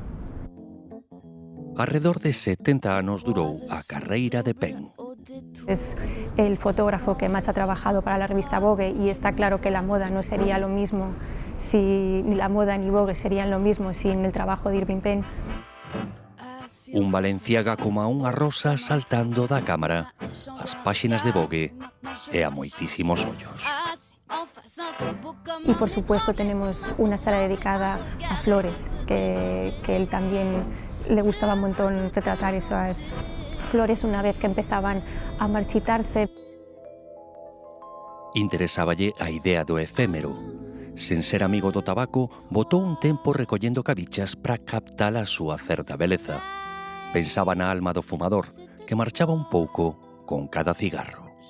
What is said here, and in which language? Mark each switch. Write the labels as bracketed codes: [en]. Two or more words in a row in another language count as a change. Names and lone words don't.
[gl] Alrededor de 70 anos durou a carreira de Penn. [es] Es el fotógrafo que más ha trabajado para la revista Vogue y está claro que la moda no sería lo mismo, ni la moda ni Vogue serían lo mismo sin el trabajo de Irving Penn. [gl] Un Valenciaga como a unha rosa saltando da cámara, as páxinas de Vogue e a moitísimos ollos. [es] Y por supuesto tenemos una sala dedicada a flores, que él también le gustaba un montón retratar esas flores una vez que empezaban a marchitarse. [gl] Interesáballe a idea do efémero. Sen ser amigo do tabaco, botou un tempo recollendo cabichas para captar a súa certa beleza. Pensaba na alma do fumador, que marchaba un pouco con cada cigarro.